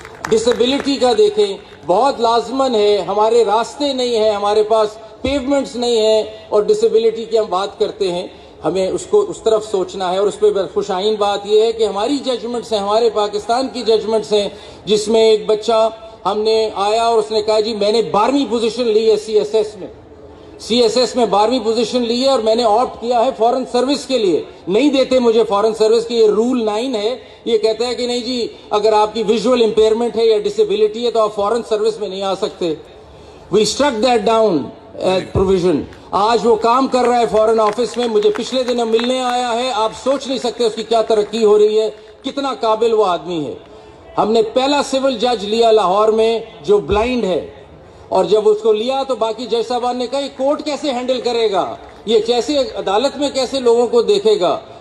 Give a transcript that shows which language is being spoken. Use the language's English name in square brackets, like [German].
[Urdu] Disability کا دیکھیں, بہت لازمن ہے, ہمارے راستے نہیں ہیں, ہمارے پاس پیومنٹس نہیں ہیں, اور ڈسیبلٹی کی ہم بات کرتے ہیں, ہمیں اس کو اس طرف سوچنا ہے. اور اس پہ خوشائن بات یہ ہے کہ ہماری ججمنٹس ہیں, ہمارے پاکستان کی ججمنٹس ہیں, جس میں ایک بچہ ہم نے آیا اور اس نے کہا جی میں نے 12ویں پوزیشن لی ہے سی ایس ایس میں 12ویں پوزیشن لی ہے, اور میں نے آپٹ کیا ہے فورن سروس کے لیے. نہیں دیتے مجھے فورن سروس کی, یہ رول 9 ہے, یہ کہتا ہے کہ نہیں جی اگر آپ کی ویژول امپیئرمنٹ ہے یا ڈسیبلٹی ہے تو آپ فورن سروس میں نہیں آ سکتے. [English] We struck that down provision. [Urdu] آج وہ کام کر رہا ہے فورن آفس میں, مجھے پچھلے دنوں ملنے آیا ہے. آپ سوچ نہیں سکتے اس کی کیا ترقی ہو رہی ہے, کتنا قابل وہ آدمی ہے. ہم نے پہلا سول جج لیا لاہور میں جو بلائنڈ ہے, اور جب اس کو لیا تو باقی جج صاحبان نے کہا یہ کورٹ کیسے ہینڈل کرے گا, یہ کیسے عدالت میں کیسے لوگوں کو دیکھے گا.